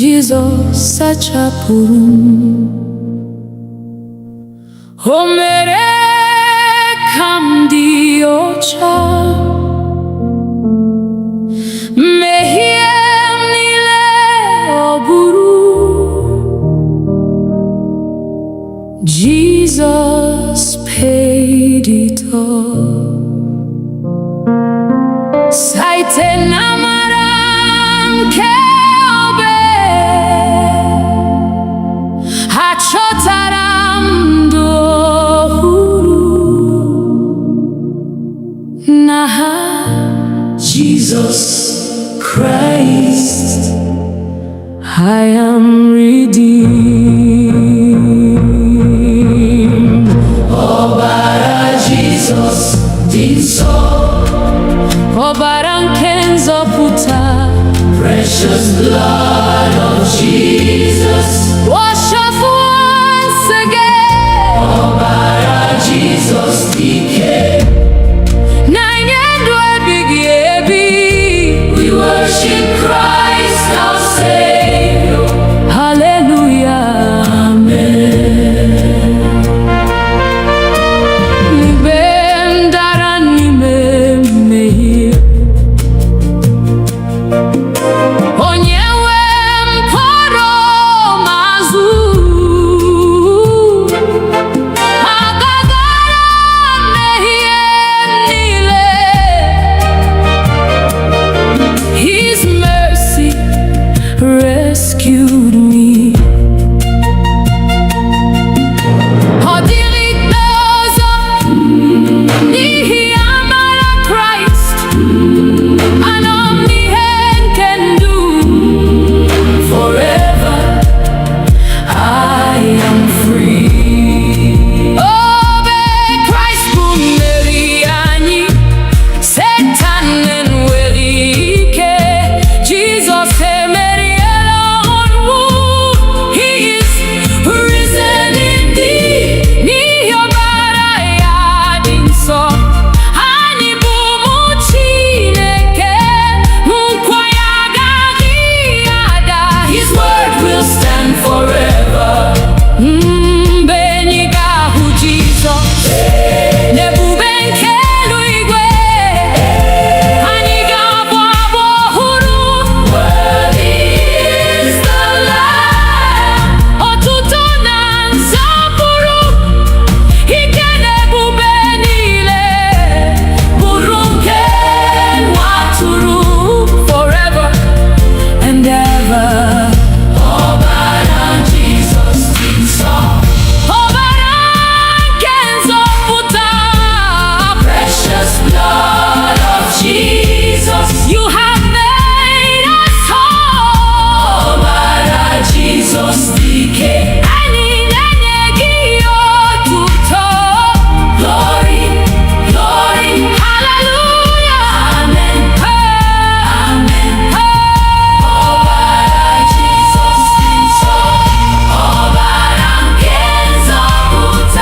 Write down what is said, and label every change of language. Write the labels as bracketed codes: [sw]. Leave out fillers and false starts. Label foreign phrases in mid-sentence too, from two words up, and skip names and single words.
[ig] Jizọs sachapụrụ m, o mere ka m dị ọcha, mmehie m niile ọ bụrụ. [en] Jesus paid it all. [ig] Site n'amara nke obe, achọtara m ndụ ọhụrụ n'aha Jesus Christ. [en] I am redeemed. [ig] Ọbara Jesus dị nsọ, ọbara nke nzọpụta. [en] Precious blood of Jesus, wash us once again. [ig] Ọbara Jesus dike, na-enye ndụ ebighị ebi. [en] We worship Christ our Savior. Hallelujah, amen. [ig] Mgbe m dara n'ime mmehie, onye nwe m kpọrọ m azụ. Agagara mmehie niile, [en] His mercy rescued me. [ig] Ọ dịrị ikpe ọzọ n'ihi amara Kraịst. Anọ m n'ihe nke ndụ. [en] Forever I am free. [ig] Obe Kraịst bụ mmeri anyị, Satan enweghị ike. Jesus emeriela ọnwụ. [en] He is risen indeed. [ig] N'ihi ọbara ya dị nsọ, anyị bụ ụmụ Chineke. Nkwa ya agaghị ada. [en] His word will stand forever. [ig] Mgbe anyị ga-ahụ Jizọs n'ebube nke eluigwe, anyị ga-abụ abụ ọhụrụ. [en] Worthy is the Lamb. [ig] Otuto na nsọpụrụ, ike na ebube niile bụrụ nke nwa atụrụ. [en] Forever and ever. [ig] Ọbara Jizọs dị nsọ, ọbara nke nzọpụta. [en] Precious blood of Jesus, you have made us whole. [ig] Ọbara Jizọs dike, anyị na-enye gị otuto. [en] Glory, glory, hallelujah, amen, amen. [ig] Ọbara Jizọs dị nsọ, ọbara nke nzọpụta.